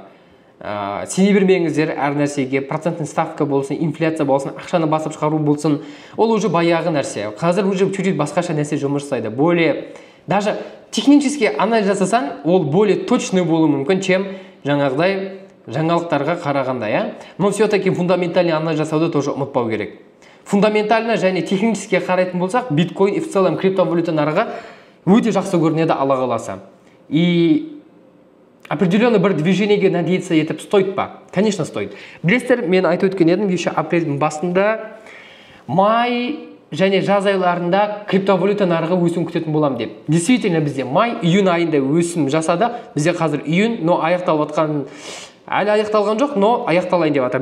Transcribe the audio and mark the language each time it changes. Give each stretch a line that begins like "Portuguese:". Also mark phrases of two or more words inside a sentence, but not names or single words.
Kazakh: Сене бермеңіздер әр нәрсеге,
Russian: процентный ставка
Kazakh: болсын, инфляция болсын, ақшаны басып шығару болсын, ол уже баяғы нәрсе. Қазір уже чуть-чуть басқаша нәрсе жұмыс жасайды. Более, даже технически анализ жасасан, ол
Russian: более точный
Kazakh: болуы мүмкін, чем жаңағыдай жаңалықтарға қарағанда,
Russian: Но все-таки фундаментальный анализ жасауды тоже
Kazakh: ұмытпау керек. Фундаментально және технически қарайтын болсақ, биткоин
Russian: и в целом криптовалюта
Kazakh: нарығы өте жақсы көрінеді Алла қаласа.
Russian: И определенный бір движениеге надеяться етіп стоит па? Конечно, стоит.
Kazakh: Білесіздер, мен айтып өткен едім, еще апрельдің басында май және жаз айларында криптовалюта нарығы өсім күтетін болам деп. Действительно бізде май, июнь айында өсім жасады. Бізде қазір июнь, но аяқталып жатқан, әлі аяқталған жоқ, но аяқталайын деп жатыр.